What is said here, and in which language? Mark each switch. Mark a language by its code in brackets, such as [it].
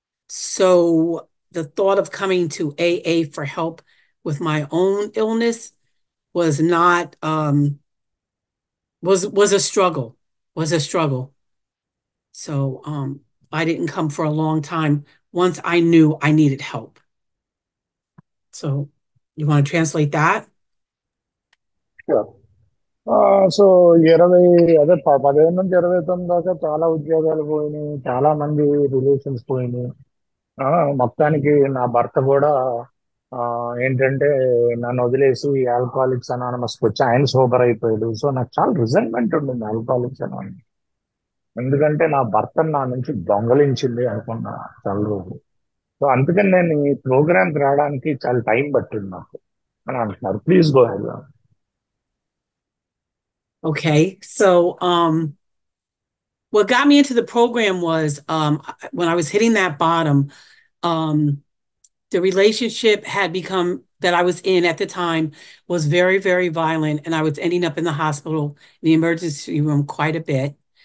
[en] So the thought of coming to AA for help with my own illness was not was a struggle, was a struggle. So I didn't come for a long time once I knew I needed help. So you want to translate that? [te] So 20 అదే 15 నుంచి 29 దాకా చాలా ఉద్యోగాలు పోయినాయి, చాలా మంది relations పోయినాయి. ఆ, మొత్తానికి నా భర్త కూడా ఆ, ఏంటంటే నన్ను వదిలేసి ఆల్కహాలిక్స్ అనానమస్కి వచ్చి ఆయన సోబర్ అయిపోయాడు. సో నాకు చాలా రిజైన్మెంట్ ఉండింది ఆల్కహాలిక్స్ అనానమస్. ఎందుకంటే నా భర్తను నా నుంచి దొంగలించింది అనుకున్నా చాలా రోజులు. సో అందుకని నేను ఈ ప్రోగ్రామ్కి రావడానికి చాలా టైం పట్టింది నాకు అని అంటున్నారు. [en] Please go ahead. Okay. So what got me into the program was when I was hitting that bottom, um, the relationship had become that I was in at the time was very, very violent, and I was ending up in the hospital, in the emergency room quite a bit.